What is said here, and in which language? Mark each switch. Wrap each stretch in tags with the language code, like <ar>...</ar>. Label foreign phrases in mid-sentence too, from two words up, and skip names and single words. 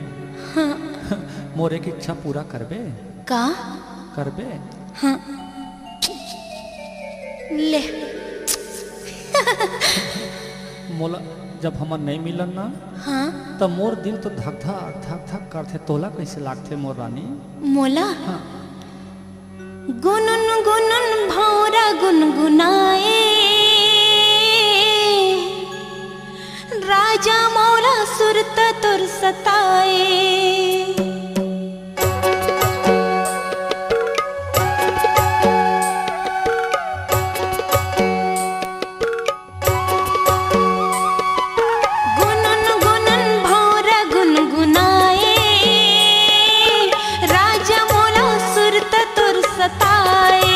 <hne>हाँ मोर एक इच्छा पूरा करबे का करबे हाँ ले मोला जब हमन नहीं मिलन ना हाँ तब मोर दिल तो धक धक करथे। तोला कैसे लागथे मोर रानी? मोला हाँ। गुनन गुनन भौरा गुनगुनाए, राजा मोरा सुरत तुर सताए। गुनन गुनन भौरा गुनगुनाए, राजा मोरा सुरत तुर सताए।</hne>